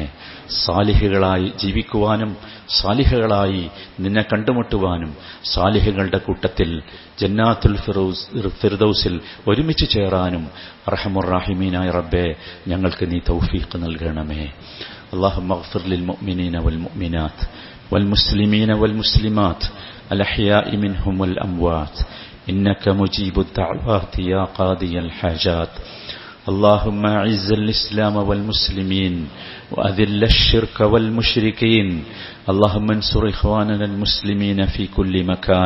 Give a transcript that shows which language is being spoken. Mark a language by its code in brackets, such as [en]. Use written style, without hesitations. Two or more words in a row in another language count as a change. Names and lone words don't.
[ml] സാലിഹുകളായി ജീവിക്കുവാനും സാലിഹുകളായി നിന്നെ കണ്ടുമുട്ടുവാനും സാലിഹുകളുടെ കൂട്ടത്തിൽ ജന്നാത്തുൽ ഫിർദൗസിൽ ഒരുമിച്ച് ചേരാനും [ar] أرحم الراحمين [ml] റബ്ബേ ഞങ്ങൾക്ക് നീ തൗഫീഖ് നൽകണമേ. [ar] اللهم اغفر للمؤمنين والمؤمنات والمسلمين والمسلمات الأحياء منهم والأموات إنك مجيب الدعوات يا قاضي الحاجات. اللهم أعز الإسلام والمسلمين وأذل الشرك والمشركين. اللهم انصر إخواننا المسلمين في كل مكان.